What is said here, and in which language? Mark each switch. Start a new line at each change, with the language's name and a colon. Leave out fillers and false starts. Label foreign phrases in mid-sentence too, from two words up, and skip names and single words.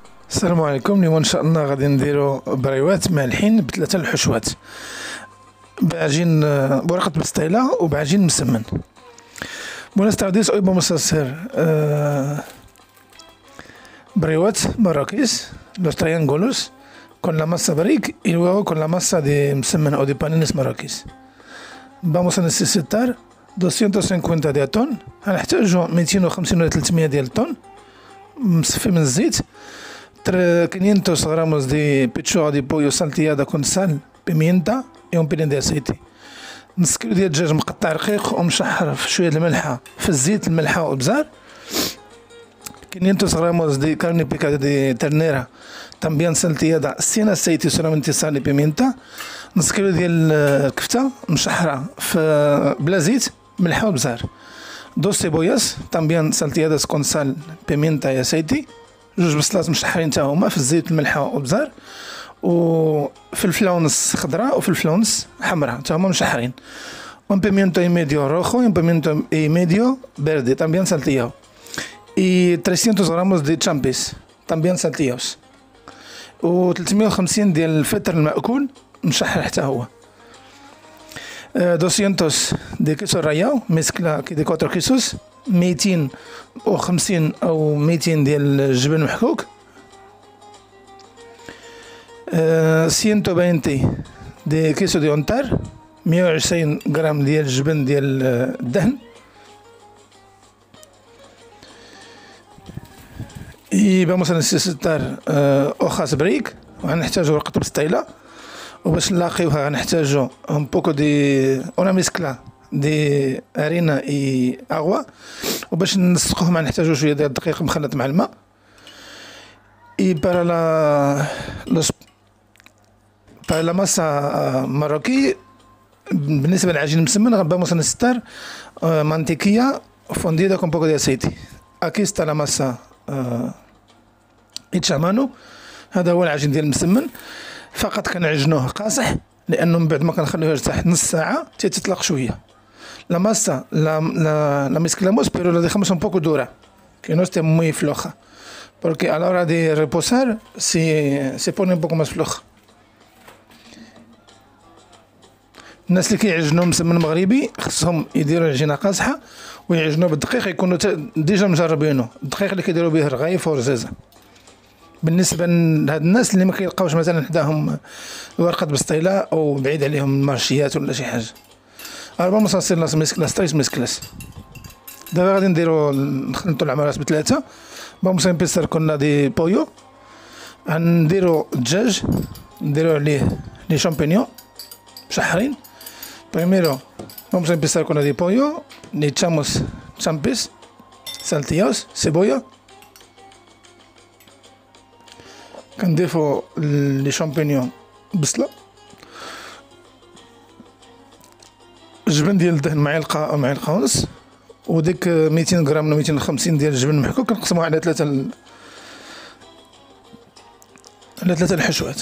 Arabic: السلام عليكم. اليوم ان شاء الله غادي نديرو بريوات مالحين بثلاثه الحشوات بعجين بورقه بسطيله وبعجين مسمن.
Spanish: Buenas tardes, hoy vamos a hacer brioches marroquíes, los triángulos, con la masa brick y luego con la masa de msemen o de panines marroquíes. Vamos a necesitar 250 de atún,
Arabic: هنحتاجو 250 ولا 300 ديال الطون مصفي من الزيت,
Spanish: 500 gramos de pechuga de pollo salteada con sal, pimienta y un pelín de aceite.
Arabic: نص كيلو ديال الدجاج مقطع رقيق ومشحر في شويه الملحه في الزيت, الملحه والبزار.
Spanish: 500 gramos de carne picada de ternera también salteada sin aceite, solamente sal y pimienta.
Arabic: نص كيلو ديال الكفته مشحره في بلا زيت, ملحه وبزار.
Spanish: 2 cebollas también salteadas con sal, pimienta y aceite.
Arabic: جوج بصلات مشحرين تا هما في الزيت, الملحه وبزار. وفلفله ونص خضراء وفلفله ونص حمراء تا هما مشحرين.
Spanish: Un pimiento y medio rojo y un pimiento y medio verde también salteado. Y 300 gramos de champis también salteados.
Arabic: و 350 ديال الفطر المأكول مشحر حتى هو.
Spanish: 200 de queso rallado mezcla de 4 quesos.
Arabic: 250 أو 200 ديال الجبن محكوك.
Spanish: 120 de queso de untar.
Arabic: 120 غرام ديال الجبن ديال الدهن.
Spanish: Y vamos a necesitar hojas brick,
Arabic: وغنحتاجو ورقة بسطيلة, وباش نلاقيوها غنحتاجو
Spanish: un poco de una mezcla de harina y agua,
Arabic: وباش نسقوهم غنحتاجو شوية ديال الدقيق مخلط مع الماء.
Spanish: Y para la masa marroquí,
Arabic: بالنسبة للعجين المسمن
Spanish: vamos a necesitar mantequilla fundida con poco de aceite. Aquí está la masa hecha a mano.
Arabic: هذا هو العجين ديال المسمن, فقط كنعجنوه قاصح لانه من بعد ما كنخليوه يرتاح نص ساعه تتطلق شويه.
Spanish: La masa la mezclamos, pero la dejamos un poco dura, que no esté muy floja, porque a la hora de reposar se pone un poco más floja.
Arabic: الناس اللي كيعجنوا مسمن مغربي خصهم يديروا عجينه قاصحه ويعجنوا بالدقيق, يكونوا ديجا مجربينه. الدقيق اللي كيديروا به الرغايف ورزازه. بالنسبه لهاد الناس اللي ما كيلقاوش مثلا حداهم ورقه بسطيله او بعيد عليهم المارشيات ولا شي حاجه,
Spanish: vamos a hacer las mezclas, 3 mezclas.
Arabic: دابا غادي نديرو نخلطو العمارات بثلاثه.
Spanish: vamos a empezar con la de pollo.
Arabic: غنديرو الدجاج, نديرو عليه لي شامبينيون مشحرين.
Spanish: Primero vamos a empezar con la de pollo. Le echamos champis salteados, cebolla.
Arabic: كنضيفو لي شامبينيون بصله, الجبن ديال الدهن معلقه او معلقه ونص, وديك 200 غرام ولا 250 ديال الجبن المحكوك كنقسموها على ثلاثه الحشوات.